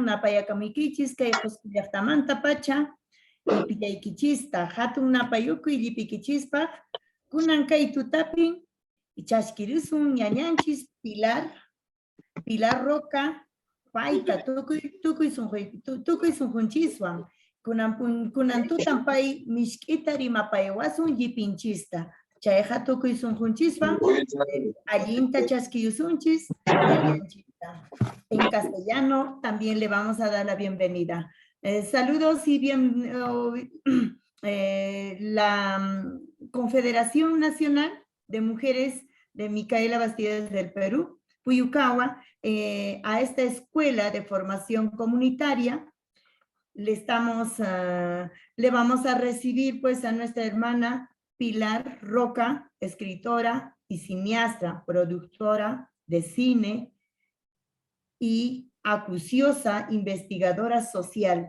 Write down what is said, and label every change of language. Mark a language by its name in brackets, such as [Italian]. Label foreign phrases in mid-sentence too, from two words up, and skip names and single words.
[Quechua] napayakamuykichispa kay qusqu pacha, llipillaykichista, hatun napayukuy llipikichispa, kunan kay tutapin, ichashkirisun ñañanchis Pilar Roca, payta tukuy sunqunchiswan, kunan tutan pay mishkita rimapaywasun llipinchista. Chayqa tukuy sunqunchiswan allinta chaskiyusunchis ñañanchista. [Spanish] En castellano también le vamos a dar la bienvenida. Saludos y la Confederación Nacional de Mujeres de Micaela Bastidas del Perú, Puyucagua, a esta escuela de formación comunitaria le vamos a recibir pues a nuestra hermana Pilar Roca, escritora y cineasta, productora de cine y acuciosa investigadora social.